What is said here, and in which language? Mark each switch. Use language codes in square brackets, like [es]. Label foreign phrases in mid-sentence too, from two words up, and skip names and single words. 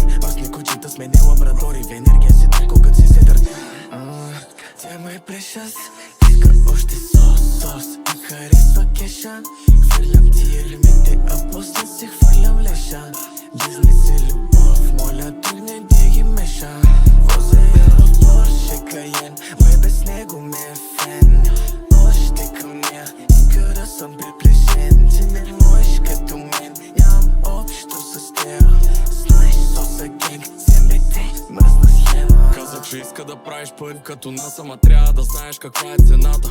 [bg] Мръсни кучета сменил лабрадори. В енергия си толкова като си седър. Тя ме прешъс, иска още сос и харесва кеша. Хвърлям ти елемите, а после си хвърлям леша. Бизнес и любов, моля тук не да ги меша. Возя я в Porsche Cayenne, мой без него ме е фен. Още към нея, иска да съм приближен. Ти не можеш като мен, нямам общо с теб. Знаеш, [en] sauce gang, [bg] СМБТ, мръсна схема. Каза, че иска да правиш пари като нас, ама трябва да знаеш каква е цената.